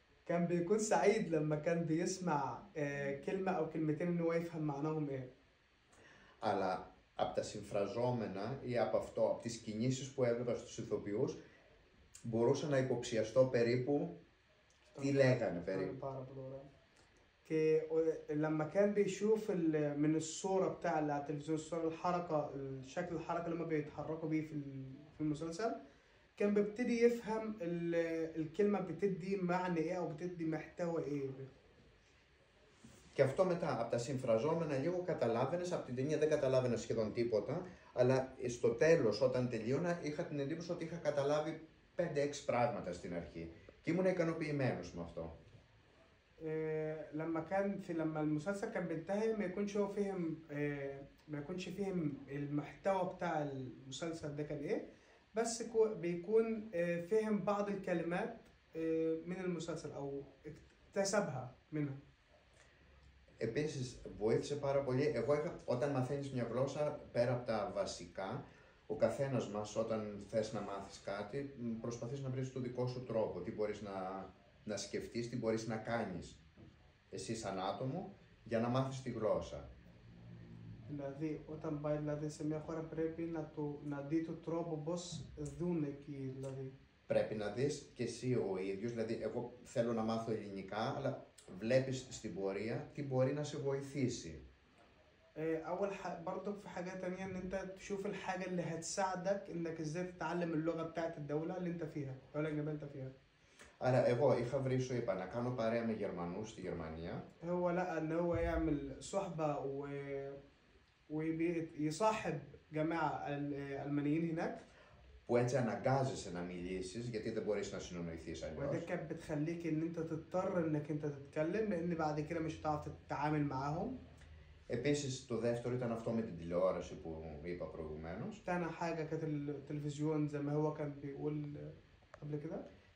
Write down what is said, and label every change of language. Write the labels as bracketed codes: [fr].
[ar] كان بيكون سعيد لما كان بيسمع كلمة أو كلمتين إن هو يفهم معناهم إيه. [el] Αλλά από τα συμφραζόμενα ή από τις κινήσεις που έβλεπα στους ηθοποιούς μπορούσα να υποψιαστώ περίπου τι λέγανε περίπου. [ar] كي لما كان بيشوف من الصورة بتاع على التلفزيون، الصورة الحركة، الشكل الحركة اللي هم بيتحركوا بيه في المسلسل، كان بيبتدي يفهم الكلمة بتدي معنى ايه او بتدي محتوى ايه. [el] Και αυτό μετά από τα συμφραζόμενα λίγο καταλάβαινες, από την ταινία δεν καταλάβαινα σχεδόν τίποτα, αλλά στο τέλος όταν τελείωνα είχα την εντύπωση ότι είχα καταλάβει 5-6 πράγματα στην αρχή και ήμουν ικανοποιημένος με αυτό. [ar] لما المسلسل كان بينتهي ما يكونش هو فهم ما يكونش فهم المحتوى بتاع المسلسل ده كان ايه، بس بيكون فهم بعض الكلمات من المسلسل أو اكتسبها منها. [el] Επίσης, βοήθησε πάρα πολύ. Όταν μαθαίνεις μια γλώσσα, πέρα από τα βασικά, ο καθένας μας όταν θες να μάθεις κάτι, προσπαθείς να βρεις το δικό σου τρόπο. Τι μπορείς να σκεφτείς, τι μπορείς να κάνεις εσύ σαν άτομο για να μάθεις τη γλώσσα. Δηλαδή, όταν πάει δηλαδή, σε μια χώρα πρέπει να δει το τρόπο πώς δουν εκεί, δηλαδή. Πρέπει να δεις και εσύ ο ίδιος, δηλαδή εγώ θέλω να μάθω ελληνικά, αλλά βλέπεις στην πορεία τι μπορεί να σε βοηθήσει. [ar] أول برضك في حاجة تانية إن أنت تشوف الحاجة اللي هتساعدك إنك إزاي تتعلم اللغة بتاعت الدولة اللي أنت فيها، الدولة اللي أنت فيها. [el] Άρα εγώ είχα βρει, σου είπα, να κάνω παρέα με Γερμανούς στη Γερμανία. [ar] هو لقى إن هو يعمل صحبة ويصاحب جماعة ألمانيين هناك. [el] Που έτσι αναγκάζεσαι να μιλήσεις, γιατί δεν μπορείς να συνονοηθείς αλλιώς. [ar] وده كانت بتخليك إن أنت تضطر إنك أنت تتكلم، لأن بعد كده مش هتعرف تتعامل معاهم. [el] Επίσης, το δεύτερο ήταν αυτό με την τηλεόραση που είπα προηγουμένως. [ar] تاني حاجة كانت التلفزيون زي ما هو كان بيقول قبل كده.